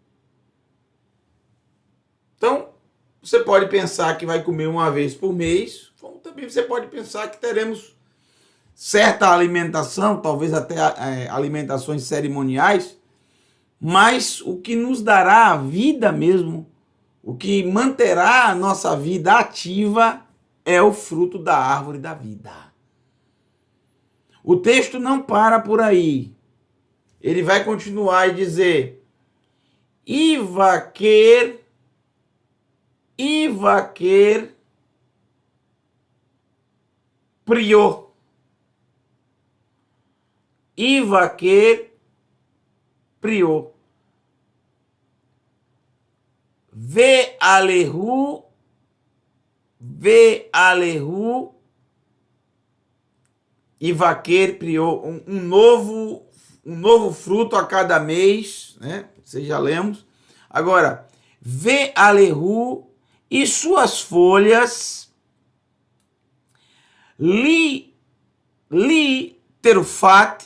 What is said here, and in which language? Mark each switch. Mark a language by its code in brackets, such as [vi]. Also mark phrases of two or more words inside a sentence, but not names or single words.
[pt] Então, você pode pensar que vai comer uma vez por mês, como também você pode pensar que teremos certa alimentação, talvez até alimentações cerimoniais, mas o que nos dará a vida mesmo, o que manterá a nossa vida ativa é o fruto da árvore da vida. O texto não para por aí. Ele vai continuar e dizer: [he] יבכר פריו. יבכר פריו. ועלהו יבכר פריו, [pt] um novo fruto a cada mês, né? Vocês já lemos. Agora, [he] ועלהו [pt] e suas folhas [he] לתרופה.